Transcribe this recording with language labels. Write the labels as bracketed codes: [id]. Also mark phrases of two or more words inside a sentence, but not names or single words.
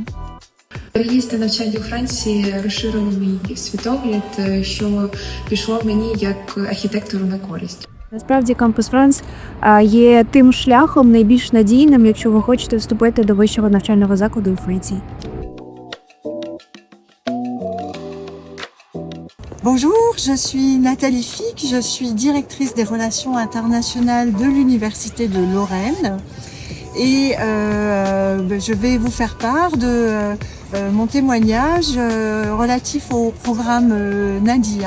[uk] Переїзд на навчання у Франції розширив мій світогляд, що пішло мені як архітектору на користь. Насправді, Campus France є тим шляхом найбільш надійним, якщо ви хочете вступити до вищого навчального закладу у Франції. [fr] Bonjour, je suis Nathalie Fick, je suis directrice des relations internationales de l'Université de Lorraine et je vais vous faire part de mon témoignage relatif au programme Nadia.